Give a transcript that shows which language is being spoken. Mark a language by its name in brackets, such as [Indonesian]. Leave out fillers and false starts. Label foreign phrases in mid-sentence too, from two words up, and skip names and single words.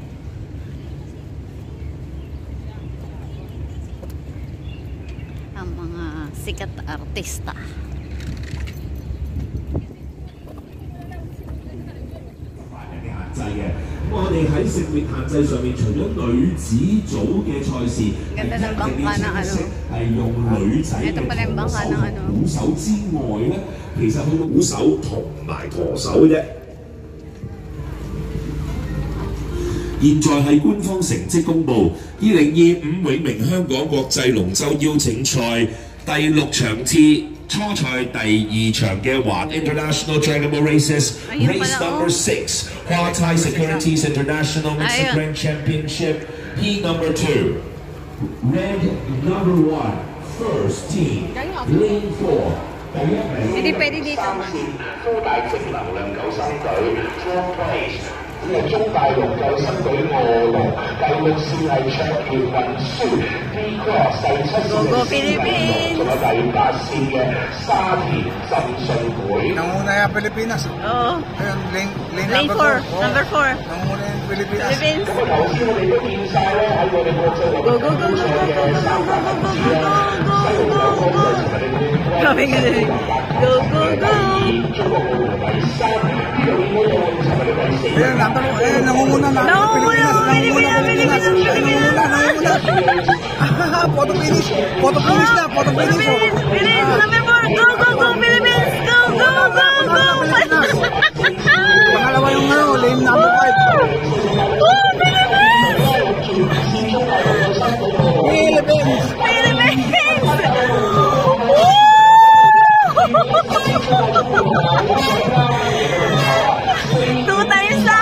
[Filipino] Ang mga sikat na artista. Ganda ng bangka ng ano. Ito pala yung bangka ng ano. [Cantonese] 鼓手之外咧，其實去到鼓手同埋舵手啫。現在係官方成績公佈，2025永明香港國際龍舟邀請賽第6場次初賽第2場嘅華 International Dragonboat Races Race Number 6 華泰 Securities International Mixed Grand Championship P Number 2 Red Number 1 First Team Lane 4 第1名。 [Filipino] Hindi pwede dito. [Cantonese] 科大正能量救生隊 [English] Fourth Place。 [Cantonese] 呢個中大龍救生隊臥龍，第6線係卓橋運輸 D Cross， 第7線係思維龍，仲有第8線嘅沙田浸信會。 [Filipino] Nanguna yung Pilipinas. Oo. Ayun, [English] Lane 4. Number 4. [Filipino] Nanguna yung Pilipinas. Philippines. [Cantonese] 咁啊頭先我哋都見晒咧喺我哋國際龍舟賽嘅三甲分子啦，西龍有方就係我哋冠軍，第二中國奧運第3，呢度應該有係我哋第4。 [Filipino] Nangunguna na. Pilipinas. [English] Photo finish. Photo finish na. Photo finish. Philippines, number 4. Go, go, go, Philippines. Go, go, go, go. [Filipino] Pangalawa yung lane number 5. Philippines. [English] Two times na.